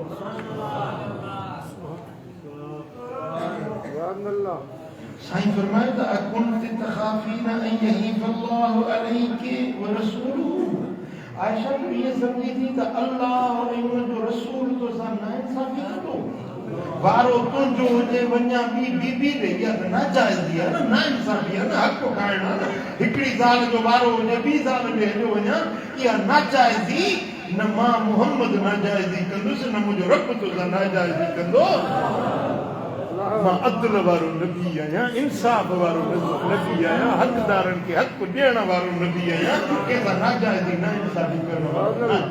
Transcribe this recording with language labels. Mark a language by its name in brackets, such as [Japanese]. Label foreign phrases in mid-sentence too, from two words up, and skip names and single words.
[Sindhi] साईं फरमाए त [Arabic] أكنت تخافين أن يحيف الله عليك و رسوله [Hindi] आयशा तू ये समझी थी [Sindhi] त अल्लाह और उनजो रसूल तो सां नाइंसाफ़ी कंदो वारो तुंहिंजो हुजे वञा ॿी बीबी ॾे इहा त नाजाइज़ी आहे न नाइंसाफ़ी आहे न हक़ खाइणु आहे न हिकिड़ी ज़ाल जो वारो हुजे ॿी ज़ाल ॾे हलियो वञा इहा नाजाइज़ी न मां मुहम्मद नाजाइज़ी कंदुसि न मुंहिंजो रब तोसां नाजाइज़ी कंदो मां अदल वारो नबी आहियां इंसाफ़ वारो नबी आहियां हक़दारनि खे हक़ ॾियण वारो नबी आहियां कंहिंसां नाजाइज़ी न इंसाफ़ी करण वारो